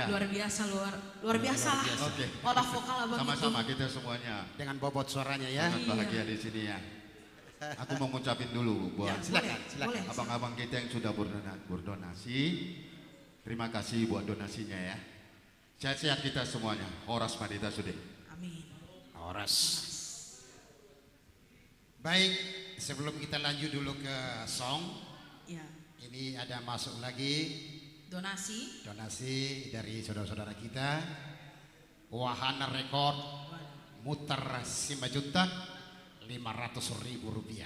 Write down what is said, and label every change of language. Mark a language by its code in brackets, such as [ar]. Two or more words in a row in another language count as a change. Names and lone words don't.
[id] luar biasa, luar biasa lah. Oke. Olah vokal abang Sama-sama itu. kita semuanya. Dengan bobot suaranya ya. Sangat bahagia di sini ya. Aku mau ngucapin dulu buat Silakan, Boleh, silakan. boleh. abang-abang kita yang sudah berdonasi. Terima kasih buat donasinya ya. Sehat-sehat kita semuanya. [bbc] Horas Madita Sude. [id] Amin. Horas. Baik, sebelum kita lanjut dulu ke song, Ya, ini ada masuk lagi donasi. donasi dari saudara-saudara kita. Wahana Rekord muter 5 juta 500.000 rupiah.